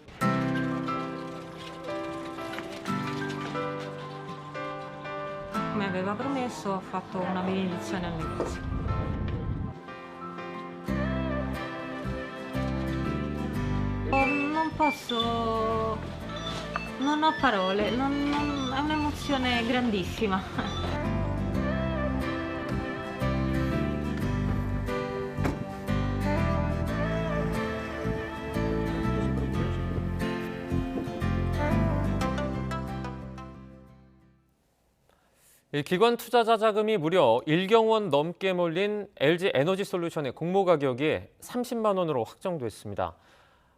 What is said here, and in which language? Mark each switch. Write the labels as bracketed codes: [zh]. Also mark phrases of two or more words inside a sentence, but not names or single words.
[it] Come aveva promesso, ha fatto una benedizione al negozio. Non posso, non ho parole, è un'emozione grandissima. [ko] 이 기관 투자자 자금이 무려 1경 원 넘게 몰린 LG 에너지솔루션의 공모 가격이 30만 원으로 확정됐습니다.